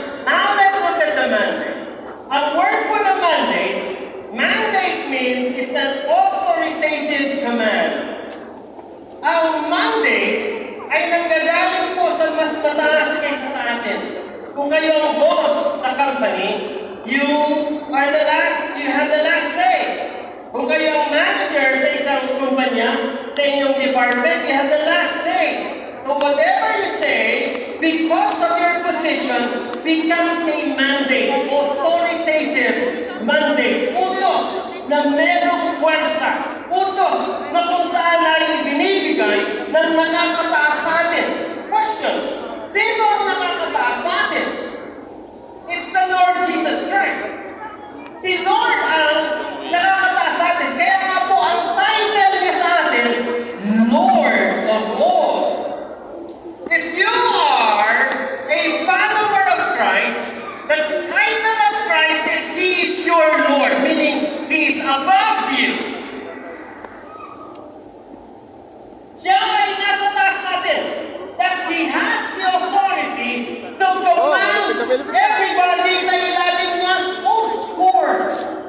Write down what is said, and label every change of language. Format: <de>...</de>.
<en>Now let's look at the mandate. Ang word for the mandate means it's an authoritative command.</en> <tl>Ang mandate ay nanggagaling po sa mas mataas kaysa sa atin. Kung kayo ang boss sa company,</tl> <en>you have the last say.</en> <tl>Kung kayo ang manager sa isang kumpanya, sa inyong department,</tl> <en>you have the last say. So whatever you say, because of your position, becomes a mandate, authoritative mandate,</en> <tl>utos na merong puwersa, utos na kung saan ay binibigay ng nakakataas sa atin. Question, sino ang nakakataas sa atin?</tl> <en>It's the Lord Jesus Christ.</en> <tl>Si Lord ang nakakataas sa atin. Kaya nga po, ang title niya sa atin,</tl> <en>Lord of all. If you are a follower of Christ, the title of Christ is He is your Lord, meaning He is above you.</en> <tl>Siya ay nasa taas natin.</tl> <en>That He has the authority to command everybody</en> <tl>sa ilalim niya,</tl> <en>of course.</en>